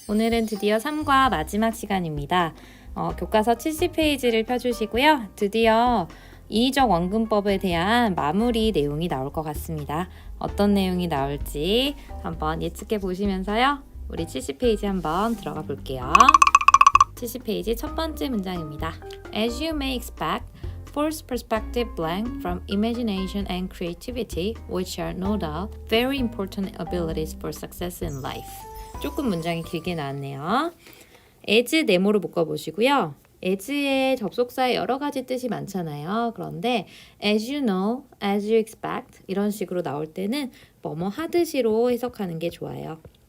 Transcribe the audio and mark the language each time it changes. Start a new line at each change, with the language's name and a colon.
Korean: 오늘은 드디어 3과 마지막 시간입니다. 교과서 70페이지를 펴주시고요. 드디어 인위적 원근법에 대한 마무리 내용이 나올 것 같습니다. 어떤 내용이 나올지 한번 예측해 보시면서요. 우리 70페이지 한번 들어가 볼게요. 70페이지 첫 번째 문장입니다.
English: As you may expect, forced perspective blank from imagination and creativity, which are no doubt very important abilities for success in life.
Korean: 조금 문장이 길게 나왔네요. as 네모로 묶어보시고요. as의 접속사에 여러 가지 뜻이 많잖아요. 그런데
English: as you know, as you expect
Korean: 이런 식으로 나올 때는 뭐뭐 하듯이로 해석하는 게 좋아요.